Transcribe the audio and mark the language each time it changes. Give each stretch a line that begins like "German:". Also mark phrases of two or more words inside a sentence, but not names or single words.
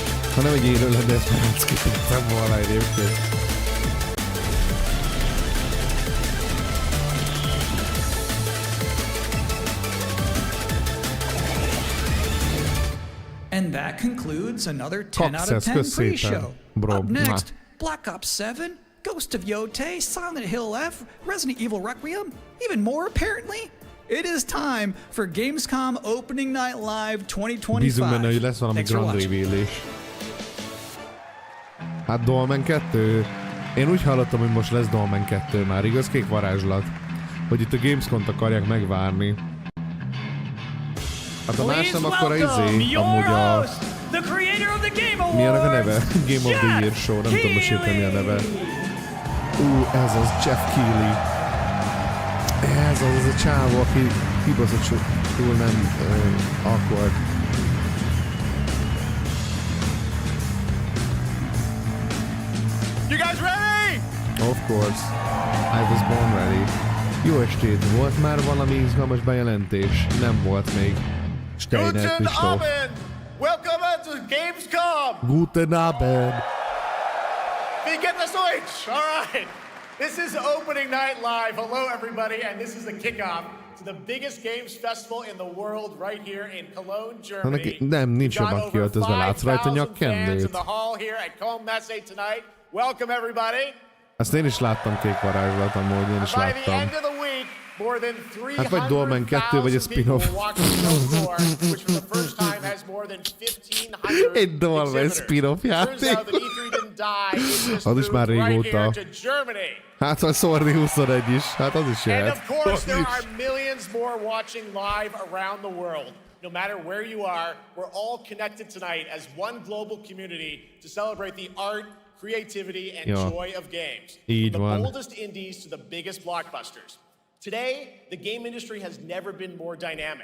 Hungarian: Ha nem egy élő lenne, ezt már szkipeltem volna egyébként.
English: And that concludes another 10 out of 10 pre-show. Up next, Black Ops 7, Ghost of Yotei, Silent Hill F, Resident Evil Requiem, even more apparently. It is time for Gamescom Opening Night Live 2025.
Hungarian: Bízunk benne, hogy lesz valami
English: grand reveal-
Hungarian: is. Hát Dolmen 2? Én úgy hallottam, hogy most lesz Dolmen 2 már, igaz? Kék varázslat. Hogy itt a Gamescom-t akarják megvárni. Hát a más nem akkor a amúgy a... Mi annak a neve? Game of the Year Show, nem tudom most értem mi a neve. Ez az Jeff Keighley. Ez az a csávó, aki kibaszott túl nem awkward.
English: You guys ready? Of course. I was born ready.
Hungarian: Jó estét, volt már valami izgalmas bejelentés? Nem volt még.
German: Guten Abend!
English: Welcome to Gamescom!
German: Guten Abend! Wie geht das Deutsch?
English: All right. This is Opening Night Live. Hello, everybody, and this is the kickoff to the biggest games festival in the world right here in Cologne, Germany.
Hungarian: Nem, nincs jobban kiöltözve, látsz rajta nyakkendőt.
English: In the hall here at Gamescom tonight. Welcome, everybody.
Hungarian: Ezt én is láttam Kék varázslat, amúgy én is láttam. Hát vagy Dolmen 2, vagy a spin-off. Egy Dolmen spin-off játék. Az is már régóta. Hát vagy Szordi 21 is, hát az is jöhet.
English: No matter where you are, we're all connected tonight as one global community to celebrate the art, creativity, and joy of games. From the boldest indies to the biggest blockbusters. Today, the game industry has never been more dynamic.